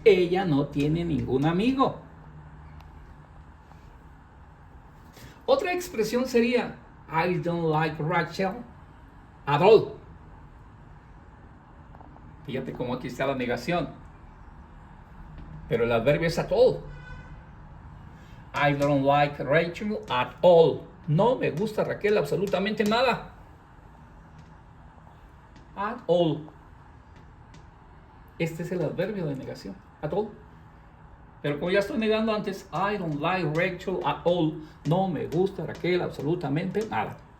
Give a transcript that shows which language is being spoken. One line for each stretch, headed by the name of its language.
Spanish: Ella no tiene ningún amigo. Otra expresión sería,
English: I don't like Rachel at all.
Spanish: Fíjate cómo aquí está la negación. Pero el adverbio es
English: at all. I don't like Rachel at all.
Spanish: No me gusta Raquel absolutamente nada.
English: At all.
Spanish: Este es el adverbio de negación.
English: At all.
Spanish: Pero como ya estoy negando antes,
English: I don't like Rachel at all.
Spanish: No me gusta Raquel absolutamente nada.